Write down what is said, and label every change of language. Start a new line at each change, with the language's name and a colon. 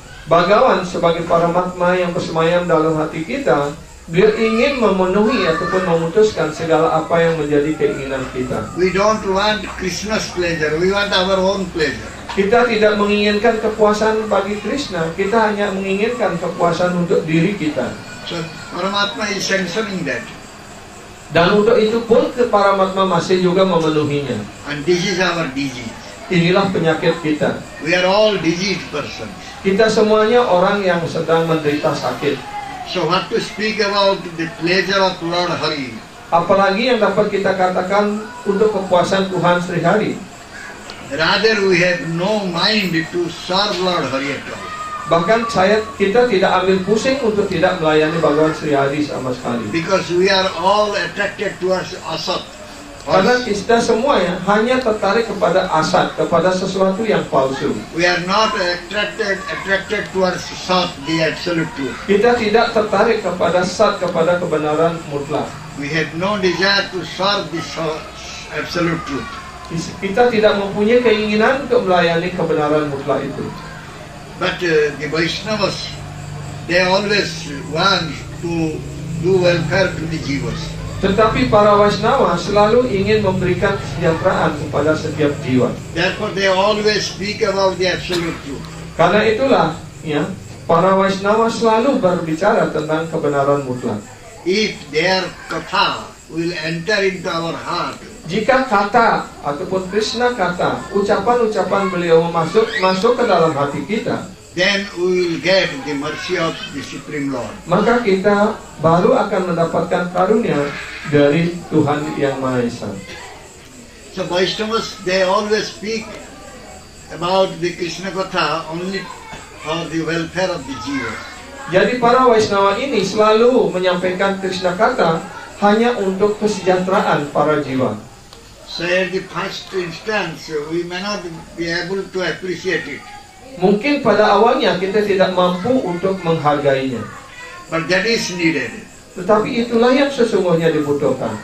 Indonesian: Bhagavan sebagai paramatma yang bersemayam dalam hati kita, dia ingin memenuhi ataupun memutuskan segala apa yang menjadi keinginan kita.
English: We don't want Krishna's pleasure, we want our own pleasure.
Indonesian: Kita tidak menginginkan kepuasan bagi Krishna, kita hanya menginginkan kepuasan untuk diri kita.
English: So Paramatma is sanctioning that.
Indonesian: Dan untuk itu pun paramatma masih juga memenuhinya.
English: And this is our disease.
Indonesian: Inilah penyakit kita.
English: We are all diseased persons.
Indonesian: Kita semuanya orang yang sedang menderita sakit.
English: So what to speak about the pleasure of Lord Hari?
Indonesian: Apalagi yang dapat kita katakan untuk kepuasan Tuhan Sri Hari.
English: Rather we have no mind to serve Lord Hari at all.
Indonesian: Bahkan kita tidak ambil pusing untuk tidak melayani Bhagavan Sri Hari sama sekali.
English: Because we are all attracted towards asat.
Indonesian: Karena kita semuanya hanya tertarik kepada asat, kepada sesuatu yang palsu.
English: We are not attracted towards sat, the absolute truth.
Indonesian: Kita tidak tertarik kepada sat, kepada kebenaran mutlak.
English: We have no desire to serve the absolute truth.
Indonesian: Kita tidak mempunyai keinginan untuk melayani kebenaran mutlak itu.
English: But the Vaishnavas, they always want to do welfare to the jivas.
Indonesian: Tetapi para Vaishnava selalu ingin memberikan kesejahteraan kepada setiap jiwa.
English: Therefore they always speak about the absolute truth.
Indonesian: Karena itulah, ya, para Vaishnava selalu berbicara tentang kebenaran mutlak.
English: If their katha will enter into our heart,
Indonesian: jika kata ataupun Krishna kata, ucapan-ucapan beliau masuk ke dalam hati kita,
English: then we will get the mercy of the Supreme Lord.
Indonesian: maka kita baru akan mendapatkan karunia dari Tuhan Yang Maha Esa.
English: So Vaishnavas, they always speak about the Krishna Katha only for the welfare of the jiva.
Indonesian: Jadi para Vaishnava ini selalu menyampaikan Krishna kata hanya untuk kesejahteraan para jiwa.
English: So at the first instance, we may not be able to appreciate it.
Indonesian: Mungkin pada awalnya kita tidak mampu untuk menghargainya.
English: But that is needed.
Indonesian: Tetapi itulah yang sesungguhnya dibutuhkan.